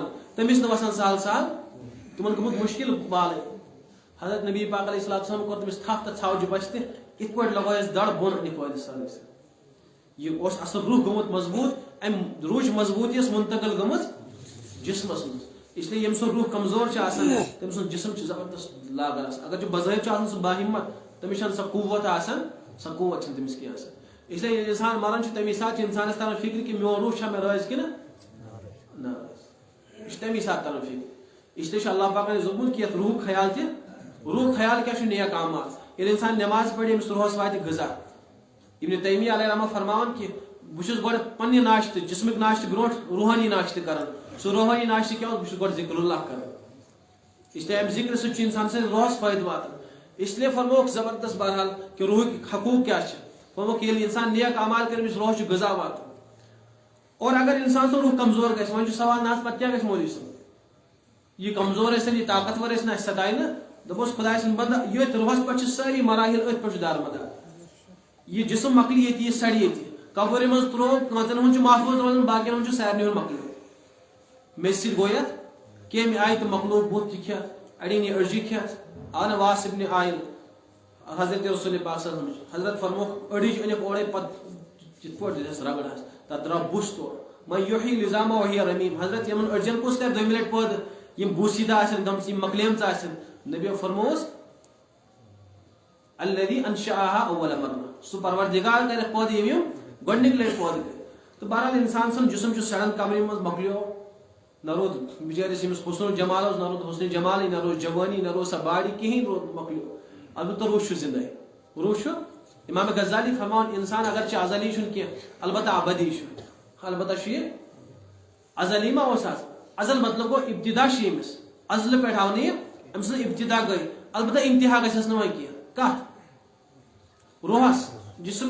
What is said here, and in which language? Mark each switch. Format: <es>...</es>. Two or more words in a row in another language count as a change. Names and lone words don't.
<ks>تٔمِس نہٕ وسان سہل سہل تمن گوٚمُت مشکل والٕنۍ حضرت نبی پاک علیہ السلام کوٚر تٔمِس تھپھ تہٕ ژھاوجہِ بستہِ اتھ پٲٹھۍ لگٲیس دڑ بۄن نِکھوٲیِس سٲرٕے یہ اوس اصل روح گوٚمُت مضبوط ام روحٕچ مضبوٗطی ٲس منتقل گٔمٕژ جسمس منٛز</ks> <ur>اس لیے</ur> <ks>یم سُنٛد روح کمزور آسان تٔمۍ سُنٛد جسم زبردست لاگان اگر بظاہر آسان سُہ باہمت تٔمِس چھنہٕ سۄ قوت آسان سۄ قوت چھنہٕ تٔمِس کینٛہہ آسان</ks> <ur>اس لیے</ur> <ks>ییٚلہِ انسان مران چھُ تمی ساتہٕ چھُ انسانس تران فکر کہ میون روح چھا مےٚ رٲضۍ کِنہٕ ناراض یہ چھُ تمی ساتہٕ تران فکر</ks> <ur>اس لیے</ur> <ks>چھُ اللہ پاکن دوٚپمُت کہ یتھ روح خیال تہِ روح خیال کیاہ چھُ نیک اعمال ییٚلہِ انسان نٮ۪ماز پرِ أمِس روحس واتہِ غذا ابن تیمیہ علیہ رحمہ فرماوان کہ بہٕ چھُس گۄڈٕ پننہِ ناشتہٕ جسمٕکۍ ناشتہٕ برونٛٹھ روحانی ناشتہٕ کران سُہ روحانی ناشتہٕ کیاہ اوس بہٕ چھُس گۄڈٕ ذکر اللہ کران</ks> <ur>اس لیے</ur> <ks>امہِ ذکر سۭتۍ چھُ انسان سٕنٛدِس روحس فٲیدٕ واتان</ks> <ur>اس لیے</ur> <ks>فرموکھ زبردست بہرحال کہ روحٕکۍ حقوٗق کیاہ چھِ فرموکھ ییٚلہِ انسان نیک اعمال کرِ أمِس روحس چھُ غذا واتان</ks> <ur>اور اگر</ur> <ks>انسان سُنٛد روح کمزور گژھِ وۄنۍ چھُ سوال نہ پتہٕ کیاہ گژھِ مولوی صٲب یہ کمزور ٲسِن یہ طاقتور ٲسِن اَسہِ سَتایہِ نہٕ دوٚپُس خۄداے سٕنٛدۍ بنٛدٕ یٔتھۍ روحس پٮ۪ٹھ چھِ سٲری مراحل أتھۍ پٮ۪ٹھ چھُ دارمدار یہ جسم مۄکلہِ ییٚتہِ یہِ سڑِ ییٚتہِ قبرِ منٛز ترٛوو کٲنٛژن ہُنٛد چھُ محفوٗظ روزان باقین ہُنٛد چھُ سارنٕے ہُنٛد مۄکلیو مےٚ سۭتۍ گوٚو یتھ کیٚمہِ آیہِ تہٕ مۄکلوو بُتھ تہِ کھٮ۪تھ اڑٮ۪ن یہِ أڑجہِ کھٮ۪تھ آو نہٕ واس ابن عایل حضرت رسول پاک صلی اللہ علیہ وسلم حضرت فرموکھ أڑِج أنِکھ اورے پتہٕ یِتھ پٲٹھۍ دِژَس رگڑ حظ تتھ درٛاو بُس تورٕ</ks> <ar>من یحیی العظام وہی رمیم</ar> <ks>حضرت یمن أڑجن کُس کرِ دوٚیمہِ لٹہِ پٲدٕ یم بوسیٖدہ آسن گٔمژٕ یم مۄکلیمژٕ آسن نبیو فرمووُس</ks> <ar>الذی انشأها اول مرہ</ar> <ks>سُہ پروردگار کرِ پٲدٕ یِم گۄڈنِکۍ لٹہِ پٲدٕ کٔرۍ تہٕ بہرحال انسان سُنٛد جسم چھُ سڑان قبرِ منٛز مۄکلیو نہ روٗد بِچٲرِس ییٚمِس حسن جمال اوس نہ روٗد حسن جمالٕے نہ روٗز جوانی نہ روٗز سۄ باڈی کِہینۍ روٗد مۄکلیو البتہ روح چھُ زندے روح چھُ امام غزالی فرماوان انسان اگر چھِ ازلی چھُنہٕ کینٛہہ البتہ ابدی چھُ البتہ چھُ یہِ ازلی ما اوس آز ازل مطلب گوٚو ابتدا چھِ ییٚمِس ازلہٕ پٮ۪ٹھ آو نہٕ یہِ أمۍ سٕنٛز ابتدا گٔے البتہ انتہا گژھٮ۪س نہٕ وۄنۍ کینٛہہ کتھ روحس جسم</ks>